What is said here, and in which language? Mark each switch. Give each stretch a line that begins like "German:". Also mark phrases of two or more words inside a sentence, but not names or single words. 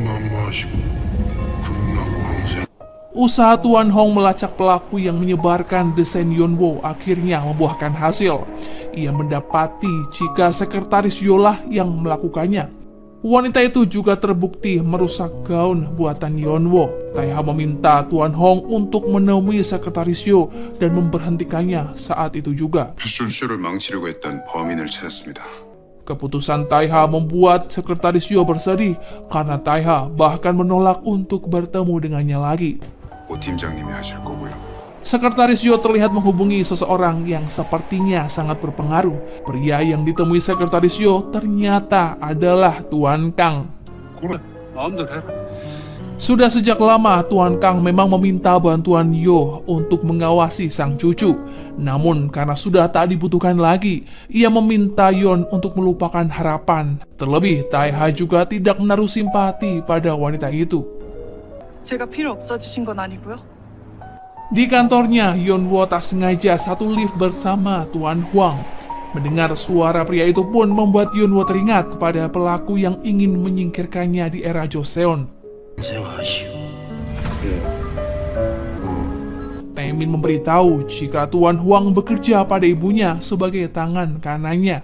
Indonesian: Usaha Tuan Hong melacak pelaku yang menyebarkan desain Yonwo akhirnya membuahkan hasil. Ia mendapati jika sekretaris Yolah yang melakukannya. Wanita itu juga terbukti merusak gaun buatan Yonwo. Taiha meminta Tuan Hong untuk menemui sekretaris Yo dan memberhentikannya saat itu juga.
Korean: 패션쇼를 망치려고 했던 범인을 찾았습니다.
Indonesian: Keputusan Taiha membuat sekretaris Yo bersedih karena Taiha bahkan menolak untuk bertemu dengannya lagi.
Korean: 오 팀장님이 하실 거고요.
Indonesian: Sekretaris Yo terlihat menghubungi seseorang yang sepertinya sangat berpengaruh. Pria yang ditemui sekretaris Yo ternyata adalah Tuan Kang.
Korean: 그래, 마음대로 해라.
Indonesian: Sudah sejak lama Tuan Kang memang meminta bantuan Yo untuk mengawasi sang cucu. Namun karena sudah tak dibutuhkan lagi, ia meminta Yon untuk melupakan harapan. Terlebih Taiha juga tidak menaruh simpati pada wanita itu.
Korean: 제가 필요 없어지신 건 아니고요.
Indonesian: Di kantornya, Yonwo tak sengaja satu lift bersama Tuan Huang. Mendengar suara pria itu pun membuat Yonwo teringat pada pelaku yang ingin menyingkirkannya di era Joseon. Taemin memberitahu jika Tuan Huang bekerja pada ibunya sebagai tangan kanannya.